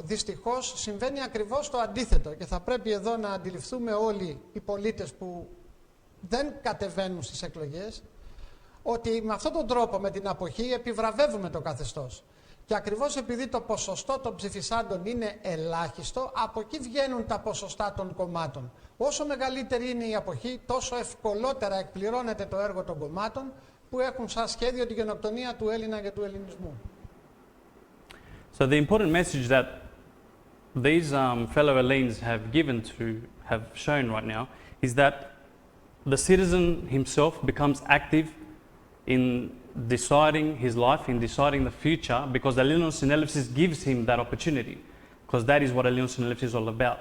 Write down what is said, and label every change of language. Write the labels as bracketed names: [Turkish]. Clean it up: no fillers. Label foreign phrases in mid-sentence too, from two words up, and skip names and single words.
[Greek] Δυστυχώς συμβαίνει ακριβώς το αντίθετο και θα πρέπει εδώ να αντιληφθούμε όλοι οι πολίτες που δεν κατεβαίνουν στις εκλογές ότι με αυτόν τον τρόπο, με την αποχή, επιβραβεύουμε το καθεστώς. Και ακριβώς επειδή το ποσοστό των ψηφισάντων είναι ελάχιστο, από εκεί βγαίνουν τα ποσοστά των κομμάτων. Όσο μεγαλύτερη είναι η αποχή, τόσο ευκολότερα εκπληρώνεται το έργο των κομμάτων που έχουν σαν σχέδιο τη γενοκτονία του Έλληνα και του ελληνισμού. [English] So the important message that these fellow Hellenes have shown right now is that the citizen himself becomes active in deciding his life, in deciding the future, because the Eleanos Synelipsis gives him that opportunity, because that is what Eleanos Synelipsis is all about.